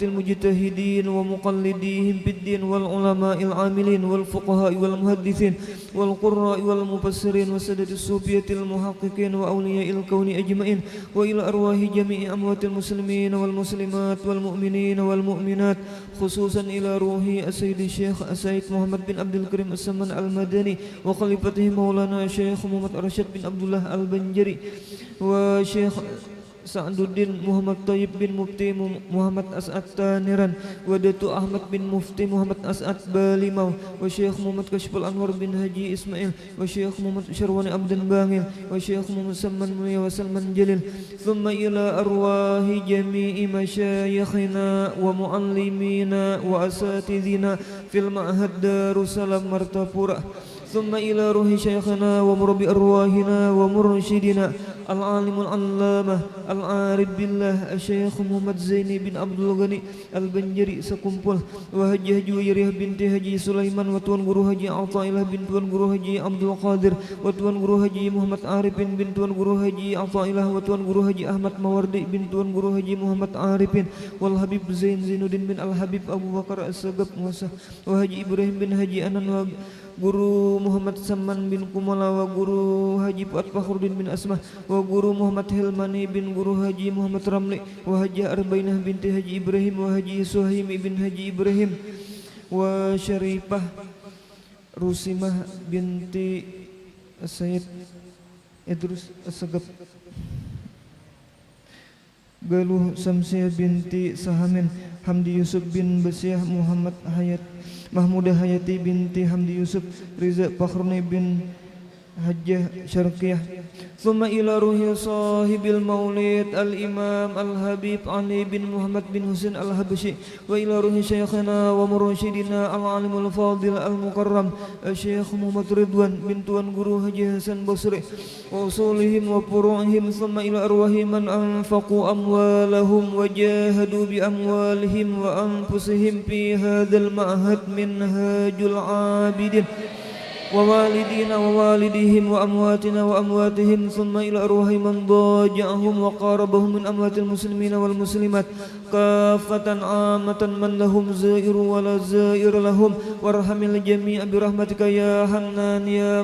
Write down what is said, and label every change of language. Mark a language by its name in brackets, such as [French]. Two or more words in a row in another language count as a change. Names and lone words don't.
[Arabic] المجتهدين ومقلديهم في الدين والعلماء العاملين والفقهاء والمحدثين والقراء والمفسرين وسادة الصوفية المحققين وأولياء الكون أجمعين وإلى أرواح جميع أموات المسلمين والمسلمات والمؤمنين والمؤمنات خصوصا إلى روح السيد الشيخ السيد محمد بن عبد الكريم السمان المدني وخليفته مولانا الشيخ محمد رشيد بن عبد الله البنجري وشيخ Sa'duddin Muhammad Tayyib bin Mufti Muhammad As'ad Taniran wa Datu Ahmad bin Mufti Muhammad As'ad Balimau wa Syekh Muhammad Kashful Anwar bin Haji Ismail wa Syekh Muhammad Syarwani Abdan Bangil wa Syekh Muhammad Salman Mulia wa Salman Jalil ثم إلى أرواح جميع مشايخنا ومعلمينا وأساتذتنا في المعهد دار السلام مارتابورا ثم إلى روح شيخنا ومربي أرواحنا ومرشدنا العالم العلامة العارف بالله الشيخ محمد زيني بن عبد الغني البنجري سكمبل وهجي هجي ويريه بنت هجي سليمان وتوان guru haji Athaillah bin tuan guru haji Abdul Qadir wa tuan guru haji Muhammad Arifin bin tuan guru haji Athaillah wa tuan guru haji Ahmad Mawardi bin tuan guru haji Muhammad Arifin wal Habib Zainuddin bin Al Habib Abu Bakar As-Sagab wa haji Ibrahim bin Haji Anan wa Guru Muhammad Saman bin Kumala wa Guru Haji Fuad Fakhruddin bin Asmah wa Guru Muhammad Hilmani bin Guru Haji Muhammad Ramli wa Haji Arbainah binti Haji Ibrahim wa Haji Suhaim bin Haji Ibrahim wa Syarifah Rusimah binti Sayyid Idrus As-Sagab Galuh Samsiah binti Sahamin Hamdi Yusuf bin Basiah Muhammad Hayat Mahmudah Hayati binti Hamdi Yusuf Riza Fakhruni bin Hajjah Syarqiyah ثم إلى روح صاحب المولد الإمام الحبيب علي بن محمد بن حسين الحبشي وإلى روح شيخنا ومرشدنا العالم الفاضل المكرم الشيخ محمد رضوان بن توان غورو حاجي حسن بصري وأصولهم وفروعهم ثم إلى أرواح من أنفقوا أموالهم وجاهدوا بأموالهم وأنفسهم في هذا المعهد منهاج العابدين ووالدينا ووالديهم وأمواتنا وأمواتهم ثم إلى أرواح من ضاجعهم وقاربهم من أموات المسلمين والمسلمات كافة عامة من لهم زائر ولا زائر لهم وارحم الجميع برحمتك يا حنان يا